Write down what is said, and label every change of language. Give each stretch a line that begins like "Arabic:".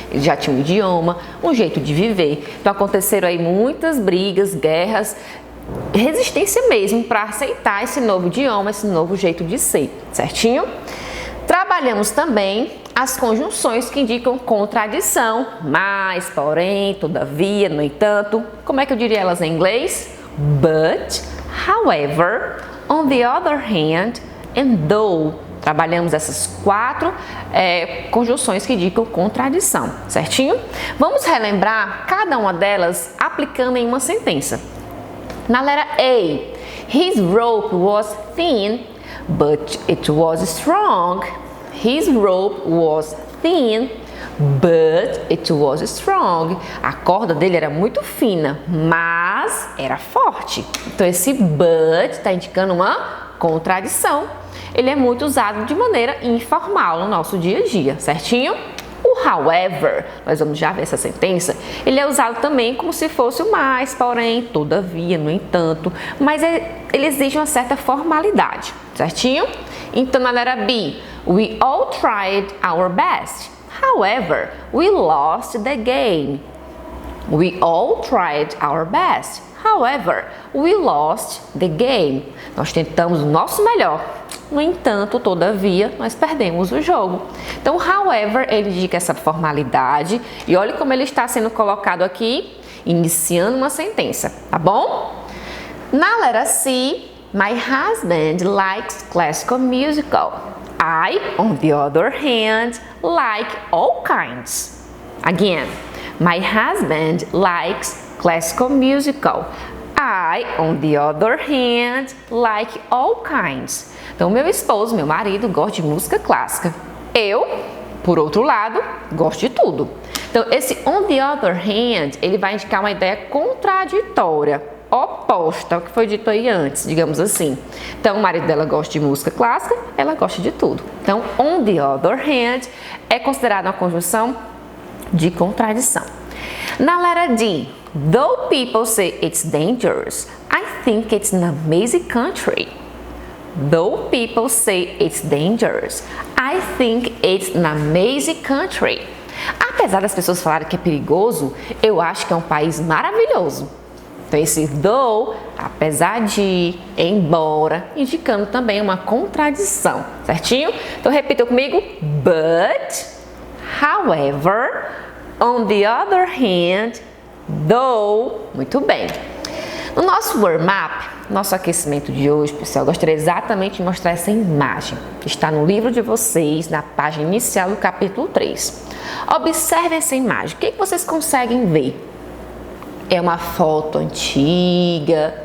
Portuguese: Eles já tinham um idioma, um jeito de viver. Então aconteceram aí muitas brigas, guerras, resistência mesmo para aceitar esse novo idioma, esse novo jeito de ser, certinho? Trabalhamos também as conjunções que indicam contradição, mas, porém, todavia, no entanto. Como é que eu diria elas em inglês?
English: But, however, on the other hand, and though.
Portuguese: Trabalhamos essas quatro conjunções que indicam contradição, certinho? Vamos relembrar cada uma delas aplicando em uma sentença. Na letra A,
English: his rope was thin, but it was strong. His rope was thin, but it was strong.
Portuguese: A corda dele era muito fina, mas era forte. Então esse but está indicando uma contradição. Ele é muito usado de maneira informal no nosso dia a dia, certinho? O however, nós vamos já ver essa sentença, ele é usado também como se fosse o mais, porém, todavia, no entanto, mas ele exige uma certa formalidade, certinho? Então, na letra B,
English: we all tried our best, however, we lost the game. We all tried our best, however, we lost the game.
Portuguese: Nós tentamos o nosso melhor. No entanto, todavia, nós perdemos o jogo. Então, however, ele indica essa formalidade e olha como ele está sendo colocado aqui, iniciando uma sentença, tá bom? Na letra C,
English: my husband likes classical musical. I, on the other hand, like all kinds. Again, my husband likes classical musical. I, on the other hand, like all kinds.
Portuguese: Então, meu esposo, meu marido, gosta de música clássica. Eu, por outro lado, gosto de tudo. Então, esse
English: on the other hand,
Portuguese: ele vai indicar uma ideia contraditória, oposta ao que foi dito aí antes, digamos assim. Então, o marido dela gosta de música clássica, ela gosta de tudo. Então,
English: on the other hand
Portuguese: é considerada uma conjunção de contradição. Na letra D,
English: though people say it's dangerous, I think it's an amazing country. Though people say it's dangerous, I think it's an amazing country.
Portuguese: Apesar das pessoas falarem que é perigoso, eu acho que é um país maravilhoso. Então esse though, apesar de, embora, indicando também uma contradição, certinho? Então repita comigo,
English: but, however, on the other hand, though.
Portuguese: Muito bem. No nosso warm-up, nosso aquecimento de hoje, pessoal, eu gostaria exatamente de mostrar essa imagem. Está no livro de vocês, na página inicial do capítulo 3. Observe essa imagem. O que vocês conseguem ver? É uma foto antiga?